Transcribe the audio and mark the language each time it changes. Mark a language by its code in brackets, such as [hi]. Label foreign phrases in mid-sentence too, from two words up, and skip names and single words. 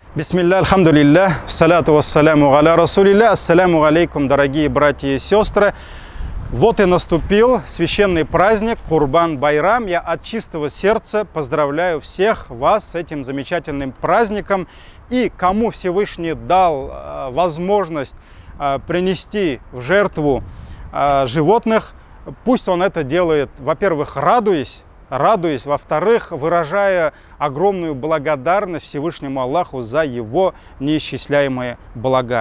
[ar] بسم الله، الحمد لله، الصلاة والسلام على رسول الله، السلام عليكم, [ru] дорогие братья и сестры. Вот и наступил священный праздник Курбан-Байрам. Я от чистого сердца поздравляю всех вас с этим замечательным праздником. И кому Всевышний дал возможность принести в жертву животных, пусть он это делает, во-первых, радуясь, во-вторых, выражая огромную благодарность Всевышнему Аллаху за его неисчисляемые блага.